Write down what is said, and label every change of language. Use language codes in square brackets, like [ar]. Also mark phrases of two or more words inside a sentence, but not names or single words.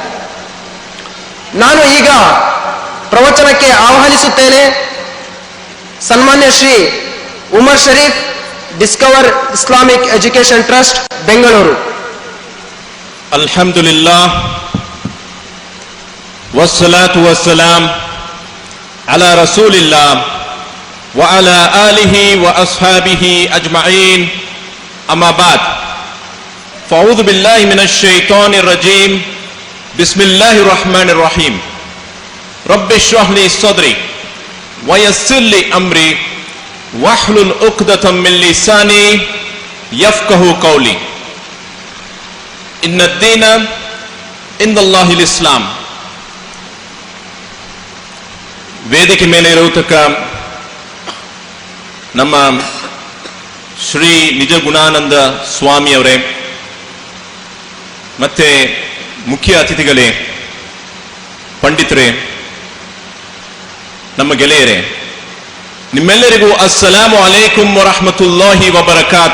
[kn] ನಾನು ಈಗ ಪ್ರವಚನಕ್ಕೆ ಆಹ್ವಾನಿಸುತ್ತೇನೆ ಸನ್ಮಾನ್ಯ ಶ್ರೀ ಉಮರ್ ಶರೀಫ್, ಡಿಸ್ಕವರ್ ಇಸ್ಲಾಮಿಕ್ ಎಜುಕೇಶನ್ ಟ್ರಸ್ಟ್, ಬೆಂಗಳೂರು. [ar] الحمد لله والصلاة والسلام على رسول الله وعلى آله وأصحابه أجمعين أما بعد فأعوذ بالله من الشيطان الرجيم بسم الله الرحمن الرحيم رب اشرح لي صدري ويسر لي أمري واحلل عقدة من لساني يفقه قولي إن الدين عند الله الإسلام. [kn] ವೇದಿಕೆ ಮೇಲೆ ಇರತಕ್ಕ ನಮ್ಮ ಶ್ರೀ ನಿಜಗುಣಾನಂದ ಸ್ವಾಮಿಯವರೇ, ಮತ್ತೆ ಮುಖ್ಯ ಅತಿಥಿಗಳೇ, ಪಂಡಿತರೇ, ನಮ್ಮ ಗೆಳೆಯರೇ, ನಿಮ್ಮೆಲ್ಲರಿಗೂ [ar] السلام عليكم ورحمة الله وبركاته.